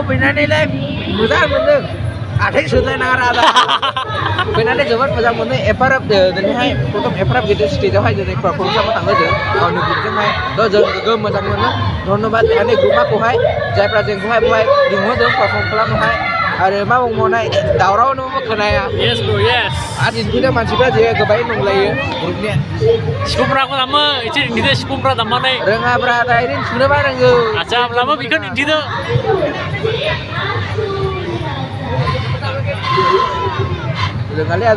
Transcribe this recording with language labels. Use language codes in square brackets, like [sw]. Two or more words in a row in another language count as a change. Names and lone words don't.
[brx] फैनानैलाय मोजां मोनदों आथिं सुलायनाङा आदा फैनानै जोबोद मोजां मोनदों एफाराब दिनैहाय प्रथम एफाराब गिदिर स्टेजआवहाय दिनै पारफर्म खालामनो थाङो जों गावनि ग्रुपजोंहाय थ' जों गोगोम मोजां मोनो धन्यबाद आंनि ग्रुपखौहाय जायफ्रा जोंखौहाय बेवहाय लिंहरदों पारफर्म खालामनोहाय आरो मा बुंबावनाय दावरावनो खोनाया [en] yes bro yes [brx] आरो दिन्थिदों मानसिफ्रा जे गोबायै नुलायो ग्रुपनिया सिफुंफ्राखौ दामो एसे दिन्थिदो सिफुंफ्रा दामनानै रोङाब्रा दा ओरैनो सुनोबा रोंगौ आदसा होमब्लाबो बेखौ दिन्थिदो रोङालै आदा